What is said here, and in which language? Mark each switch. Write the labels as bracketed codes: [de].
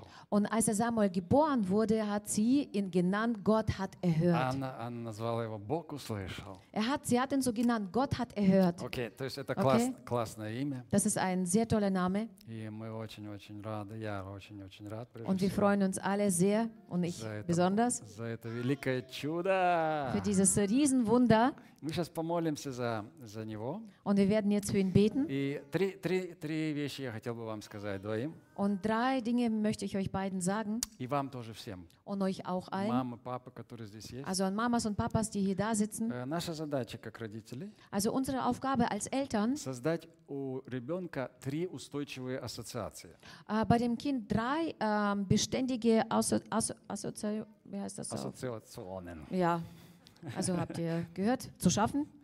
[de] Und als er Samuel geboren wurde, hat sie ihn genannt, Gott hat erhört. [ru] Anna назвала его, Бог услышал. [de] Sie hat ihn so genannt, Gott hat erhört. [ru] Okay, то есть это классное имя. [de] Das ist ein sehr toller Name. [ru] И мы очень-очень рады, я очень-очень рад. [de] Und wir freuen uns alle sehr, und ich besonders. [ru] За это великое чудо. [de] Für dieses Riesenwunder. [ru] Мы сейчас помолимся за него. [de] Und wir werden jetzt für ihn beten. [ru] И три вещи я хотел бы вам сказать двоим. [de] Und drei Dinge möchte ich euch beiden sagen. [ru] И вам тоже всем. [de] Und euch auch allen. [ru] Мама, папа, которые здесь есть. [de] Also an Mamas und Papas, die hier da sitzen. [ru] Наша задача как родителей. [de] Also unsere Aufgabe als Eltern. [ru] Создать у ребенка три устойчивые ассоциации. [de] Bei dem Kind drei beständige Assoziationen. Ja. Also habt ihr gehört? Zu schaffen?